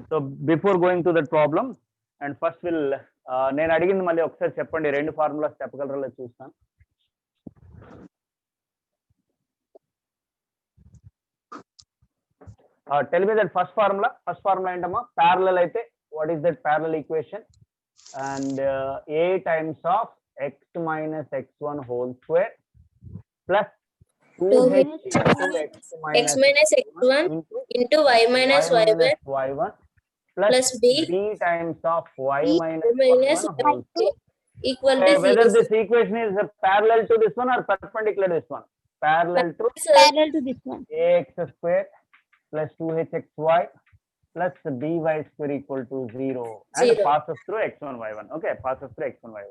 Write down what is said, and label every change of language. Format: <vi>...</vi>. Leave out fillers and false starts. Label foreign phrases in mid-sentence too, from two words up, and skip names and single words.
<en>So before going to that problem and first will</en> <te>నేను అడిగింది మళ్ళీ ఒకసారి చెప్పండి, రెండు ఫార్ములాస్ చెప్పగలరా లేదు చూస్తాను.</te> <en>Tell me that first formula ఏంటమ్మా? ప్యారలల్ అయితే what is that parallel equation? అండ్ a times of x minus x1 whole square plus 2h into x minus x1 into y minus y1 plus b times of y b minus minus y1 whole square. equal to Whether 0. this equation is parallel to this one or perpendicular to this one? Parallel to parallel to this one. ax square plus 2hxy plus by square equal to 0 and Zero. passes through x1 y1. Okay, passes through x1 y1.</en>